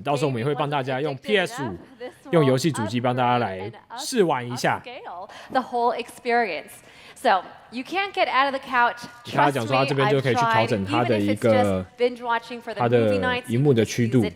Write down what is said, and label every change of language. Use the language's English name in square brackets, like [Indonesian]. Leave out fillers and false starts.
[Chinese] 到时候我们也会帮大家用 PS5， 用游戏主机帮大家来试玩一下。 [English] The whole experience. So you can't get out of the couch. [Chinese] 他讲说他这边就可以去调整它的一个它的萤幕的曲度。